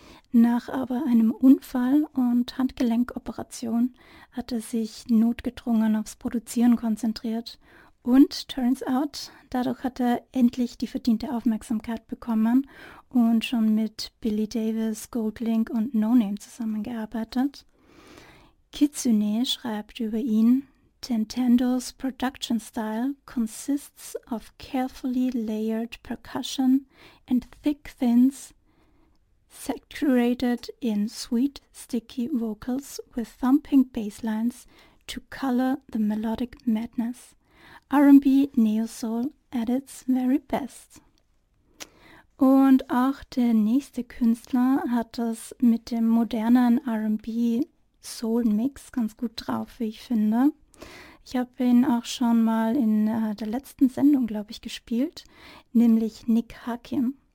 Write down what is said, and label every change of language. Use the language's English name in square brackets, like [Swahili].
[German] Nach aber einem Unfall und Handgelenkoperation hat er sich notgedrungen aufs Produzieren konzentriert und [English] turns out, [German] dadurch hat er endlich die verdiente Aufmerksamkeit bekommen und schon mit Billy Davis, Goldlink und No Name zusammengearbeitet. Kitsune schreibt über ihn: [English] Tentendo's production style consists of carefully layered percussion and thick thins saturated in sweet, sticky vocals with thumping basslines to color the melodic madness. R&B Neo-Soul at its very best. [German] Und auch der nächste Künstler hat das mit dem modernen R&B Soul-Mix ganz gut drauf, wie ich finde. Ich habe ihn auch schon mal in der letzten Sendung, glaube ich, gespielt, nämlich Nick Hakim.